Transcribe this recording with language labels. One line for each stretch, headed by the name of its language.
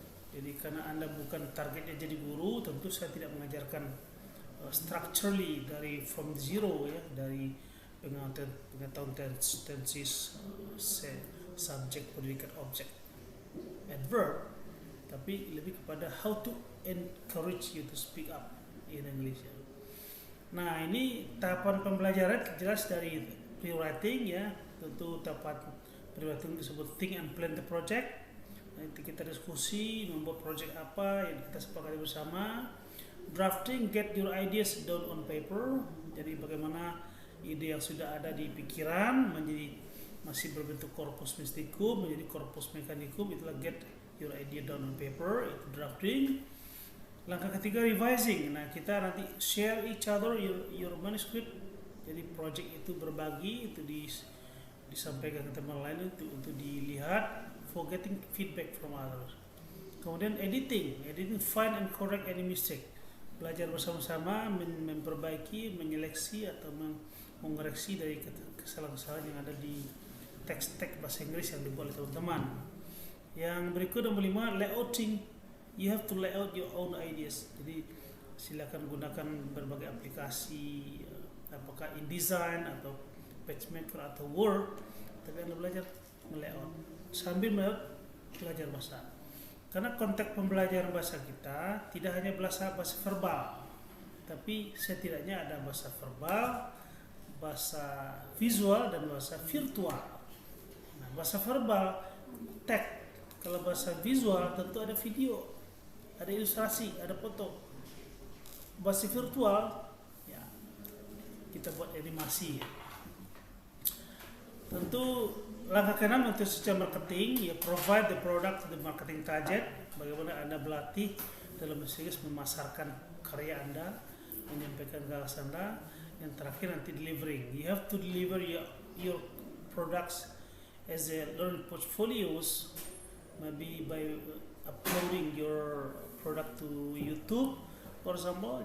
Indonesian: Jadi karena Anda bukan targetnya jadi guru, tentu saya tidak mengajarkan structurally dari
English: from zero
Indonesian: ya, dari pengetahuan tenses, subject, predikat, object, adverb, tapi lebih kepada
English: how to encourage you to speak up in English.
Indonesian: Nah, ini tahapan pembelajaran jelas dari pre-writing ya, tentu tahapan pre-writing disebut
English: think and plan the project.
Indonesian: Nanti kita diskusi membuat project apa yang kita sepakati bersama.
English: Drafting, get your ideas down on paper.
Indonesian: Jadi bagaimana ide yang sudah ada di pikiran menjadi masih berbentuk corpus mysticum menjadi corpus mechanicum, itulah
English: get your idea down on paper,
Indonesian: itu drafting. Langkah ketiga revising. Nah, kita nanti
English: share each other your manuscript.
Indonesian: Jadi project itu berbagi, itu disampaikan ke teman lain untuk dilihat,
English: for getting feedback from others.
Indonesian: Kemudian
English: editing, find and correct any mistake.
Indonesian: Belajar bersama-sama memperbaiki, menyeleksi atau mengoreksi dari kesalahan-kesalahan yang ada di teks-teks bahasa Inggris yang dibuat oleh teman-teman. Yang berikut nomor 5, layouting.
English: You have to lay out your own ideas.
Indonesian: Jadi silakan gunakan berbagai aplikasi, apakah InDesign atau PageMaker atau Word, tapi Anda belajar melayout sambil belajar bahasa. Karena konteks pembelajaran bahasa kita tidak hanya bahasa verbal, tapi setidaknya ada bahasa verbal, bahasa visual, dan bahasa virtual. Nah, bahasa verbal, teks. Kalau bahasa visual tentu ada video, ada ilustrasi, ada foto. Bahasa virtual, ya kita buat animasi. Ya. Tentu langkah keenam untuk secara marketing, ya
English: provide the product to the marketing target.
Indonesian: Bagaimana Anda berlatih dalam bahasa Inggris memasarkan karya Anda, menyampaikan gagasan Anda. Yang terakhir nanti delivering.
English: You have to deliver your products as a learning portfolios, maybe by uploading your product to YouTube, for example.